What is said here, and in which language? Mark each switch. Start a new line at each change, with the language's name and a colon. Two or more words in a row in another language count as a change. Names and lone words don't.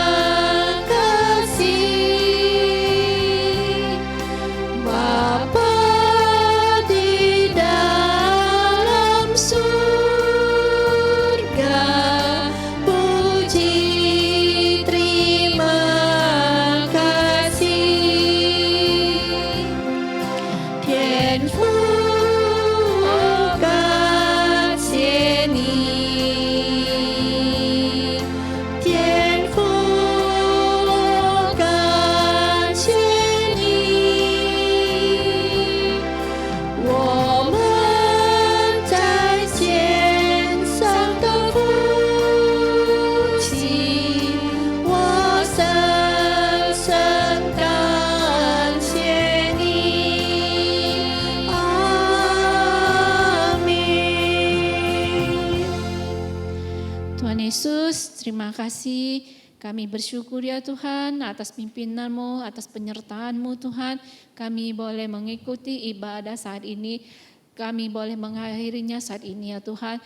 Indonesian: kasih, Bapa di dalam surga, puji terima kasih.
Chinese: Thiên父感谢你，天父感谢你，我们在天上的父亲，我深深感谢你。阿明。
Indonesian: Tuhan Yesus, terima kasih. Kami bersyukur ya Tuhan atas pimpinan-Mu, atas penyertaan-Mu Tuhan. Kami boleh mengikuti ibadah saat ini. Kami boleh mengakhirinya saat ini ya Tuhan.